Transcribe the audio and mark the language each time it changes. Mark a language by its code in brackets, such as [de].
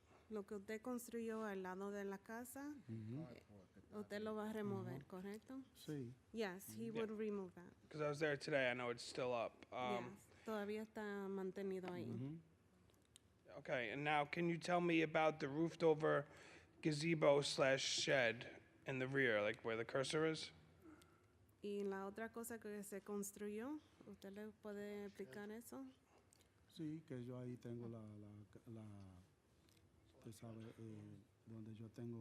[es] Lo que usted construyó al lado de la casa, usted lo va a remover, ¿correcto? Sí. [en] Yes, he would remove that. Because I was there today, I know it's still up. [es] Yes, todavía está mantenido ahí. [en] Okay, and now can you tell me about the roofed over gazebo/shed in the rear, like where the cursor is? [es] Y la otra cosa que se construyó, ¿usted le puede explicar eso? Sí, que yo ahí tengo usted sabe, donde yo tengo